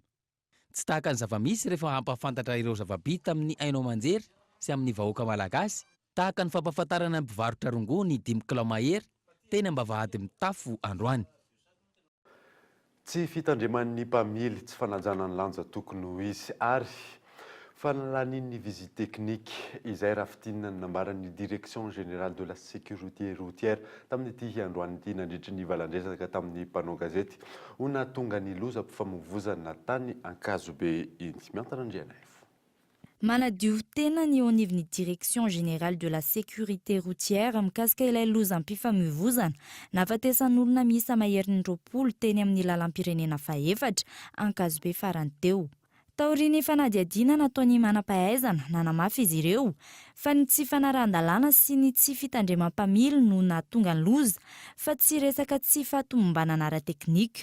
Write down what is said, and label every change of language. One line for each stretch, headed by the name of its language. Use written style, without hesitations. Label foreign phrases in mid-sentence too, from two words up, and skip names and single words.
Malagasy: Tsy tahaka ny zava-misy rehefa hampafantatra ireo zava-bita amin'ny haino aman-jery sy amin'ny vahoaka malagasy tahaka ny fampafantarana mpivarotra rongo ny 5 kilomahera teny ambavahady mitafo androany. Tsy fitandreman'ny mpamily tsy fanajana ny lanja tokony ho izy ary fanalanin'ny
French: visite technique
Malagasy: izay rafitinina nambaran'ny
French: direction générale de la sécurité routière
Malagasy: tamin'ny ity androany ity nandritry ny valandresaka tamin'ny mpanao gazety ho nahatonga ny loza mpifamoivoizana tany Ankazobe iny. Miantarandriana Manadio tena ny eo anivon'ny
French: direction générale de la sécurité routière
Malagasy: mikasika ilay lozam-pifamoivoizana nafatesan'olona miisa maherin'ny 20 teny amin'ny lalam-pirenena faefatra Ankazobe farany teo. Taoriany fanadiadiana nataony manam-pahaizana nanamafy izy ireo fa ny tsy fanaran-dalàna sy ny tsy fitandremam-pamily no nahatonga ny loza fa tsy resaka tsy fahatomombanana ara-teknika.